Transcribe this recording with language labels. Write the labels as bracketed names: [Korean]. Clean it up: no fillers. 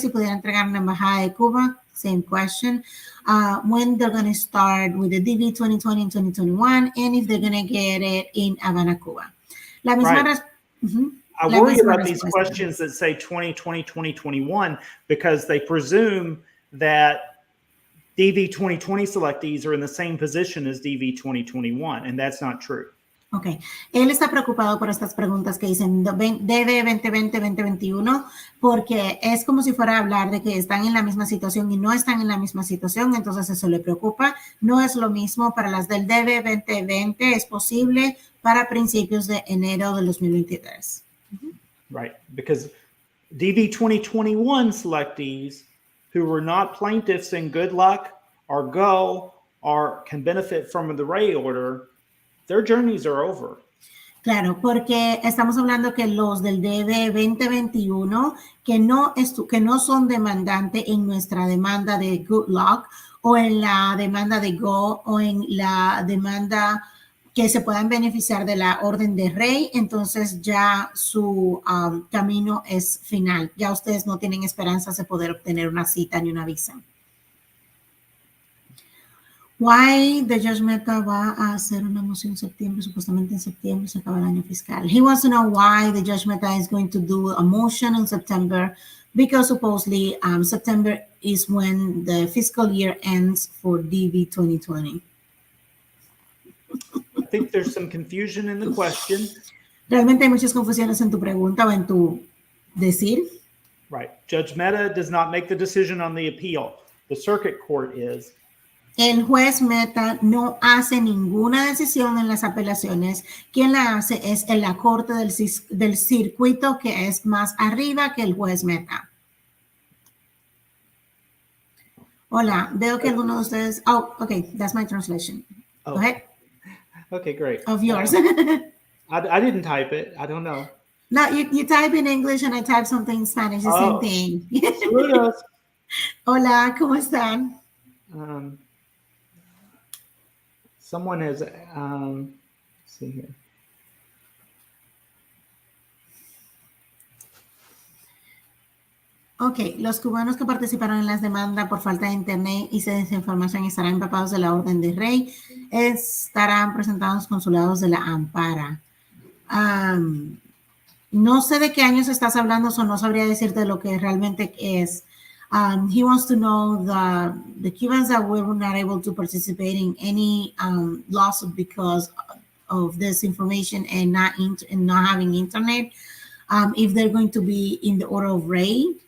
[Spanish] Si pudieran entregar en la Embajada de Cuba, [English] same question. When they're going to start with the DV 2020 and 2021, and if they're going to get it in Havana, Cuba. [Spanish] La misma [English] I worry about these questions that say 2020, 2021, because they presume that DV 2020 selectees are in the same position as DV 2021, and that's not true. Ok. [Spanish] Él está preocupado por estas preguntas que dicen DV 2020-2021, porque es como si fuera a hablar de que están en la misma situación y no están en la misma situación, entonces eso le preocupa. No es lo mismo para las del DV 2020, es posible para principios de enero del 2023. [English] Right, because DV 2021 selectees who were not plaintiffs in Good Luck or Go or can benefit from the Ray order, their journeys are over. [Spanish] Claro, porque estamos hablando que los del DB 2021 que no son demandantes en nuestra demanda de Good Luck o en la demanda de Go o en la demanda que se puedan beneficiar de la orden de Rey, entonces ya su camino es final. Ya ustedes no tienen esperanzas de poder obtener una cita ni una visa. [English] Why the [Spanish] Judge Mehta va a hacer una moción en septiembre, supuestamente en septiembre se acaba el año fiscal. [English] He wants to know why the Judge Mehta is going to do a motion in September because supposedly September is when the fiscal year ends for DV 2020. I think there's some confusion in the question. [Spanish] Realmente hay muchas confusiones en tu pregunta o en tu decir. [English] Right. Judge Mehta does not make the decision on the appeal. The circuit court is. [Spanish] El juez Mehta no hace ninguna decisión en las apelaciones. Quien la hace es en la corte del circuito que es más arriba que el juez Mehta. Hola, veo que algunos de ustedes... [English] Oh, okay, that's my translation. Oh. Go ahead. Okay, great. Of yours. I didn't type it. I don't know. No, you type in English and I type something in Spanish, the same thing. [Spanish] Saludos. Hola, ¿cómo están? [English] Someone has, let's see here. [Spanish] Ok, los cubanos que participaron en las demandas por falta de internet y desinformación estarán empapados de la orden de Rey, estarán presentados en los consulados de la Ampara. No sé de qué años estás hablando, o no sabría decirte lo que realmente es. [English] He wants to know the Cubans that were not able to participate in any lawsuit because of this information and not having internet, if they're going to be in the order of Rey.